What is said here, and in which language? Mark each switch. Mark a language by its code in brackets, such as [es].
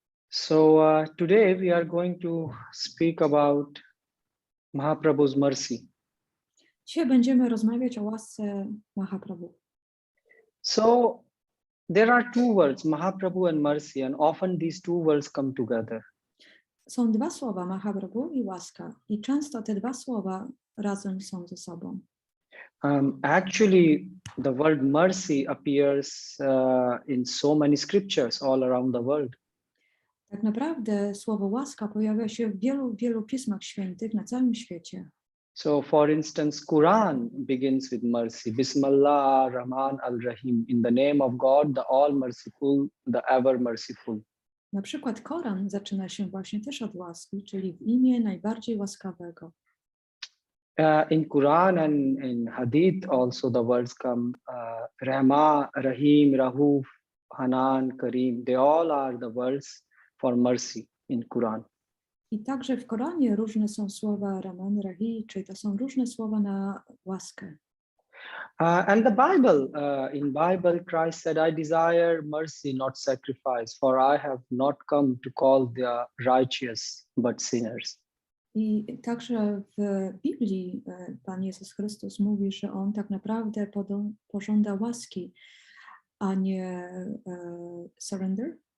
[en] So today we are going to speak about Mahaprabhu's mercy. [pl] Dzisiaj będziemy rozmawiać o łasce Mahaprabhu. [en] So there are two words, Mahaprabhu and mercy, and often these two words come together. [pl] Są dwa słowa, Mahaprabhu i łaska. I często te dwa słowa razem są ze sobą. [en] Actually, the word mercy appears in so many scriptures all around the world. [pl] Tak naprawdę słowo łaska pojawia się w wielu pismach świętych na całym świecie. [en] So for instance, Quran begins with mercy. [ar] Bismillah Rahman al-Rahim. [en] In the name of God, the all-merciful, the ever-merciful. [pl] Na przykład Koran zaczyna się właśnie też od łaski, czyli w imię najbardziej łaskawego. [en] In Quran and in Hadith also the words come Rahma, Rahim, Rahuf, Hanan, Karim. They all are the words for mercy in Quran. [pl] I także w Koranie różne są słowa Rahman, Rahim, czyli to są różne słowa na łaskę. [en] And the Bible, in Bible, Christ said, I desire mercy, not sacrifice, for I have not come to call the righteous, but sinners. [pl] I także w Biblii Pan Jezus Chrystus mówi, że On tak naprawdę pożąda łaski, a nie [en] surrender?